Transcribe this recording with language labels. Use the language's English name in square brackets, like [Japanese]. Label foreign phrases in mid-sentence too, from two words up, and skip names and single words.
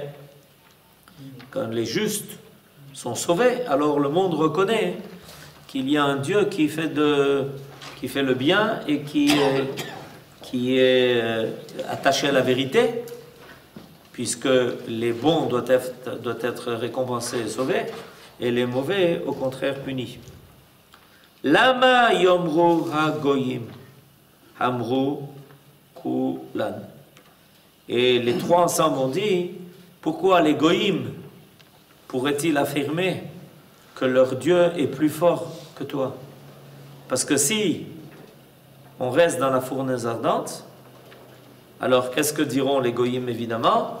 [French] Quand les justes sont sauvés, alors le monde reconnaît qu'il y a un Dieu qui fait le bien et qui est attaché à la vérité, puisque les bons doivent être récompensés et sauvés, et les mauvais, au contraire, punis. [Hebrew] למה יאמרו הגוים, המרו כולן. [French] Et les trois ensemble ont dit, pourquoi les goyim pourraient-ils affirmer que leur Dieu est plus fort que toi? Parce que si on reste dans la fournaise ardente, alors qu'est-ce que diront les goyim évidemment?